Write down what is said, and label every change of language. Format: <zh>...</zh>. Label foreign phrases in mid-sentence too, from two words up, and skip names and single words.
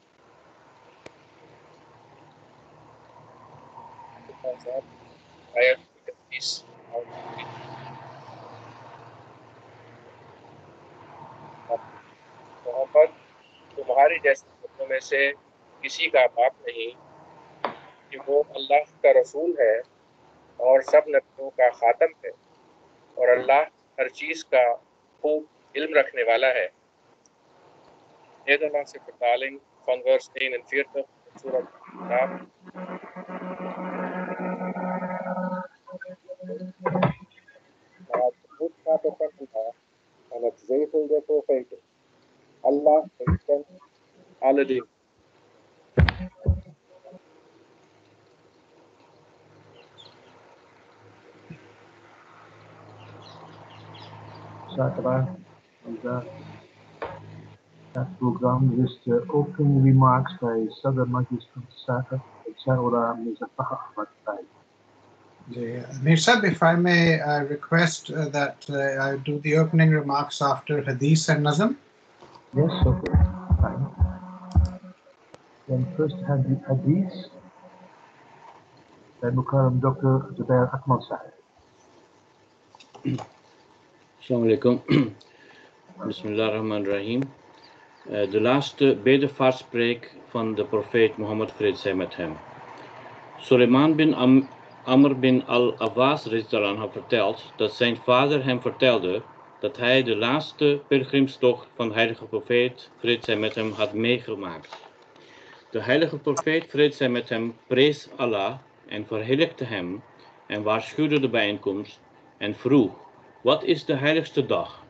<ur>محمد تمہارے جیسے لوگوں میں سے کسی کا باپ نہیں کہ وہ اللہ کا رسول ہے اور سب نبیوں کا خاتم ہے اور اللہ ہر چیز کا خوب علم رکھنے والا ہے.</ur> <nl>Nederlandse vertaling van vers 41 Surah Al-Ahzab. Het boodschap van Allah en het zegel der profeten. Allah kent alle dingen. Dat program is de</nl> <en>opening remarks</en> <nl>bij Sadr Majlis van Saka, Chaura Mizafah Ahmad Taib.</nl> <en>Amir Sahib, if I may request that I do the opening remarks after Hadith and Nazm. Yes, okay, fine. Then first Hadith by Mukarram Dr. Zubair Ahmad Sahib.</en> <ar>السلام عليكم. بسم الله الرحمن الرحيم.</ar> <nl>De laatste bedevaartspreek van de profeet Mohammed, vrede zij met hem. Suleiman bin Amr bin al-Awas had verteld dat zijn vader hem vertelde dat hij de laatste pelgrimstocht van de heilige profeet, vrede zij met hem, had meegemaakt. De heilige profeet, vrede zij met hem, prees Allah en verheerlijkte hem en waarschuwde de bijeenkomst en vroeg: wat is de heiligste dag?</nl>